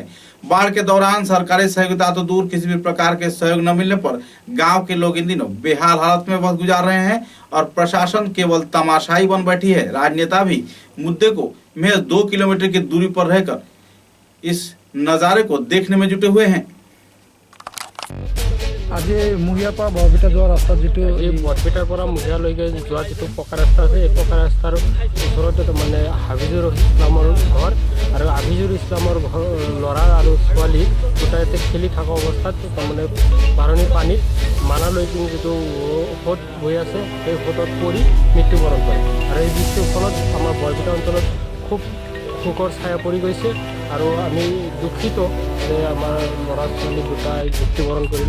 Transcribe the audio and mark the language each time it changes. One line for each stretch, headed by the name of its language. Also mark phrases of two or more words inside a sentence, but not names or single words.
Hindi: बाढ़ के दौरान सरकारी सहयोगिता तो दूर, किसी भी प्रकार के सहयोग न मिलने पर गांव के लोग इन दिनों बेहाल हालत में वक्त गुजार रहे हैं और प्रशासन केवल तमाशाई बन बैठी है। राजनेता भी मुद्दे को महज 2 किलोमीटर की दूरी पर रहकर इस नजारे को देखने में जुटे हुए हैं।
Assamese: আজি মুহিয়াৰ পৰা বৰপেটা যোৱা ৰাস্তাত যিটো এই বৰপেটাৰ পৰা মুহিয়ালৈকে যোৱা যিটো পকা ৰাস্তা আছে, এই পকা ৰাস্তাৰ ওচৰতে তাৰমানে হাফিজুৰ ইছলামৰ ঘৰ আৰু হাফিজুৰ ইছলামৰ ল'ৰা আৰু ছোৱালী দুটাইতে খেলি থকা অৱস্থাত তাৰমানে বাঢ়নী পানীত মানালৈকে যিটো সোঁত বৈ আছে সেই সোঁতত পৰি মৃত্যুবৰণ কৰে আৰু এই মৃত্যুৰ ফলত আমাৰ বৰপেটা অঞ্চলত খুব শোকৰ ছায়া পৰি গৈছে আৰু আমি দুখিত যে আমাৰ ল'ৰা ছোৱালী দুটাই মৃত্যুবৰণ কৰিল।